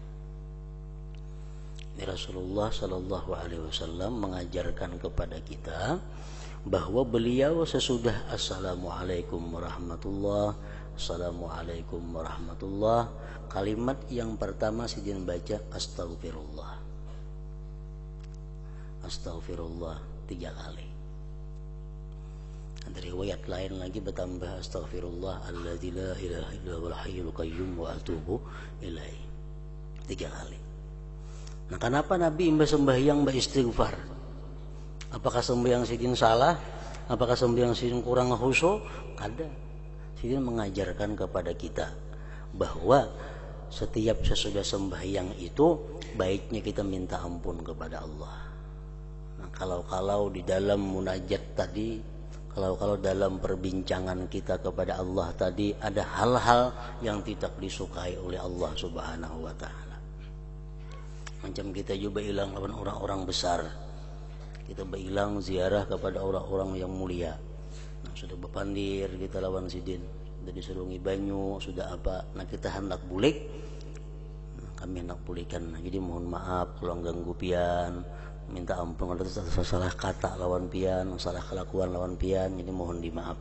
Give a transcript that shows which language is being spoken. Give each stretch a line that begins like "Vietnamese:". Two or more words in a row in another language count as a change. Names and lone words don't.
Indonesian: Rasulullah
Arabic: صلى الله عليه وسلم
Indonesian: mengajarkan kepada kita bahwa beliau sesudah
Arabic: السلام عليكم ورحمة الله, السلام عليكم ورحمة الله,
Indonesian: kalimat yang pertama sidin baca Astaghfirullah. Astaghfirullah 3 kali. Ada riwayat lain lagi bertambah
Arabic: أستغفر الله الذي لا إله إلا هو الحي القيوم وأتوب إليه
Indonesian: 3 kali.
Banjar: Nah, kenapa Nabi imbas sembahyang beristighfar? Apakah sembahyang sidin salah? Apakah sembahyang sidin kurang khusyuk? Kada.
Indonesian: Sidin mengajarkan kepada kita bahwa setiap sesudah sembahyang itu baiknya kita minta ampun kepada Allah. Nah, kalau di dalam munajat tadi, kalau dalam perbincangan kita kepada Allah tadi ada hal-hal yang tidak disukai oleh Allah
Arabic: سبحانه وتعالى.
Banjar: Macam kita juga hilang lawan orang-orang besar. Kita berhilang ziarah kepada orang-orang yang mulia. Nah, sudah berpandir kita lawan sidin, sudah disuruh banyu, sudah apa. Nah, kita hendak bulik. Nah, kami hendak bulikan. Nah, jadi mohon maaf kalau ganggu pian, minta ampun kalau salah kata lawan pian, salah kelakuan lawan pian, jadi mohon dimaafi.